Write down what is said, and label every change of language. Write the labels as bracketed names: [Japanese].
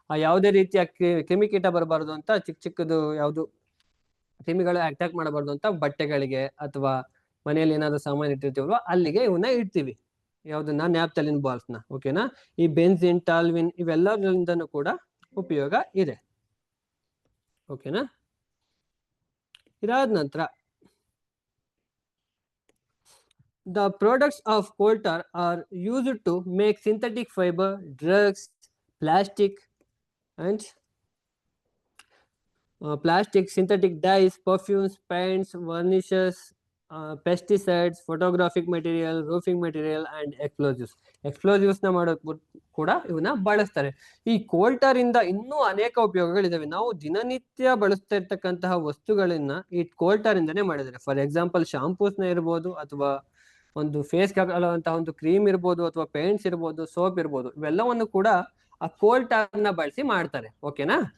[Kannada] ಯಾವುದೇ ರೀತಿಯ ಕ್ರಿಮಿಕೀಟ ಬರಬಾರದು ಅಂತ ಚಿಕ್ಕ ಚಿಕ್ಕದು ಯಾವುದು ಕ್ರಿಮಿಗಳು ಅಟ್ಯಾಕ್ ಮಾಡಬಾರ್ದು ಅಂತ ಬಟ್ಟೆಗಳಿಗೆ ಅಥವಾ ಮನೆಯಲ್ಲಿ ಏನಾದ್ರು ಸಾಮಾನು ಇಟ್ಟಿರ್ತೀವಲ್ವ ಅಲ್ಲಿಗೆ ಇವನ್ನ ಇಡ್ತೀವಿ. ಯಾವ್ದನ್ನ? ನ್ಯಾಪ್ಥಲಿನ್ ಬಾಲ್ಸ್ ನ. ಓಕೆನಾ? ಈ ಬೆನ್ಸಿನ್, ಟಾಲ್ವಿನ್ ಇವೆಲ್ಲರಿಂದನೂ ಕೂಡ ಉಪಯೋಗ ಇದೆ. ಓಕೆನಾ? ಇದಾದ ನಂತರ [English] the products of coal tar are used to make synthetic fiber, drugs, plastic and synthetic dyes, perfumes, paints, varnishes, pesticides, photographic material, roofing material and explosives [Kannada] ನ ಮಾಡೋಕೆ ಕೂಡ ಇವನ್ನ ಬಳಸ್ತಾರೆ. ಈ ಕೋಲ್ ಟಾರ್ ಇಂದ ಇನ್ನೂ ಅನೇಕ ಉಪಯೋಗಗಳಿದಾವೆ. ನಾವು ದಿನನಿತ್ಯ ಬಳಸ್ತಾ ಇರ್ತಕ್ಕಂತಹ ವಸ್ತುಗಳನ್ನ ಈ ಕೋಲ್ ಟಾರ್ ಇಂದಾನೇ ಮಾಡಿದ್ದಾರೆ. ಫಾರ್ ಎಕ್ಸಾಂಪಲ್ ಶಾಂಪೂಸ್ ನ ಇರ್ಬೋದು, ಅಥವಾ ಒಂದು ಫೇಸ್ ಹಾಕುವಂತಹ ಒಂದು ಕ್ರೀಮ್ ಇರ್ಬೋದು, ಅಥವಾ ಪೇಂಟ್ಸ್ ಇರ್ಬೋದು, ಸೋಪ್ ಇರ್ಬೋದು, ಇವೆಲ್ಲವನ್ನು ಕೂಡ ಆ ಕೋಲ್ ಟಾರ್ ನ ಬಳಸಿ ಮಾಡ್ತಾರೆ. ಓಕೆನಾ?